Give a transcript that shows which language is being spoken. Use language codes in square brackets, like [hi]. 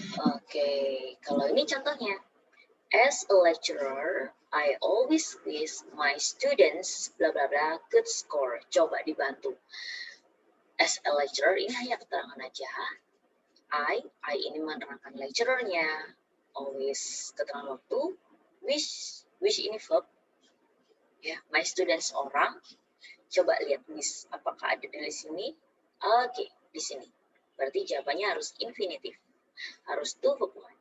[id] Oke, kalau ini contohnya. [en] As a lecturer, I always wish my students bla bla bla good score. [id] Coba dibantu. As a lecturer ini hanya keterangan aja. I ini menerangkan lecturernya. Always keterangan waktu. Wish ini verb. Ya, my students orang. Coba lihat wish, apakah ada di sini? Oke, di sini. Berarti jawabannya harus infinitif. Harus to verb one.